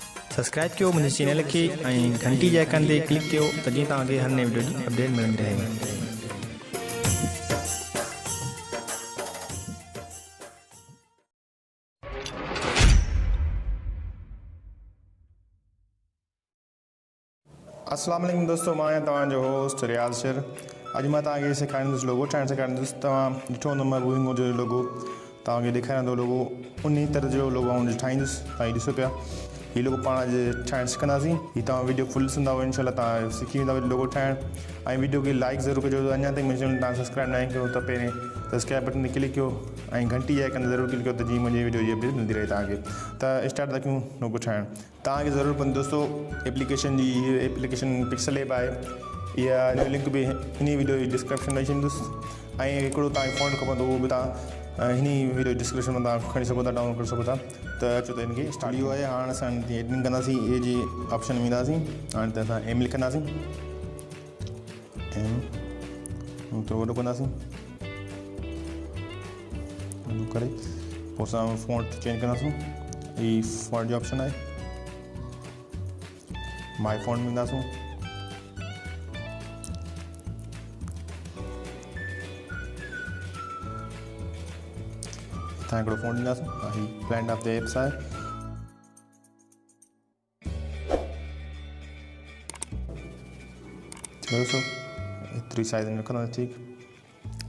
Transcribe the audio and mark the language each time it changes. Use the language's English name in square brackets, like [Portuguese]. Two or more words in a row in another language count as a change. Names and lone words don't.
[Sindhi] सब्सक्राइब कयो मुझे चैनल के घंटी जे आइकन ते क्लिक कयो त जीअं तव्हांखे हर नई वीडियो जी अपडेट मिलंदी रहे। [Arabic] السلام عليكم [Sindhi] दोस्तों, मैं तव्हांजो होस्ट रियाज़ शेर। अॼु मां तव्हांखे सेखारींदुसि लोगो ठाहिणु सेखारींदुसि। तव्हां ॾिठो हूंदो मां बूइंगो जो लोगो तव्हांखे ॾेखारींदो लोगो उन तरह जो लोगो आउं ठाहींदुसि। तव्हां ॾिसो पिया हीउ लोगो पाण अॼु ठाहिणु सिखंदासीं। हीउ तव्हां वीडियो फुल ॾिसंदा इंशाल्लाह तव्हां सिखी वेंदा लोगो ठाहिणु। ऐं वीडियो खे लाइक ज़रूरु कजो। अञा ताईं मुंहिंजे चैनल तव्हां सब्सक्राइब न कयो त पहिरें [English] subscribe button [Sindhi] ते क्लिक कयो ऐं घंटी जे आइकन ज़रूरु क्लिक कयो त जीअं मुंहिंजी वीडियो जी अपडेट मिलंदी रहे तव्हांखे। त स्टार्ट था कयूं लोगो ठाहिणु। तव्हांखे ज़रूरु पवंदी दोस्तों एप्लीकेशन जी। एप्लीकेशन पिक्सल ऐप आहे। इहा लिंक बि हिन वीडियो जी डिस्क्रिप्शन में ॾींदुसि। ऐं हिकिड़ो तव्हांखे फ़ॉन्ट खपंदो उहो बि तव्हां हिन [English] video description [Sindhi] में तव्हां खणी सघो था, डाउनलोड करे सघो था। त अचो त हिनखे स्टार्ट इहो आहे। हाणे असां एडिटिंग कंदासीं। ए जी ऑप्शन में ईंदासीं। हाणे त असां एम लिखंदासीं। एम त वॾो कंदासीं करे पोइ असां [English] font change [Sindhi] कंदासीं। हीअ फ़ॉन्ट जो ऑप्शन आहे। [English] my font [Sindhi] में ईंदासीं। हितां हिकिड़ो फ़ॉन्ट ॾींदासीं। हीअ [English] blend of the apps [Sindhi] आहे। ॾिसो एतिरी साइज़ में रखंदासीं। ठीकु।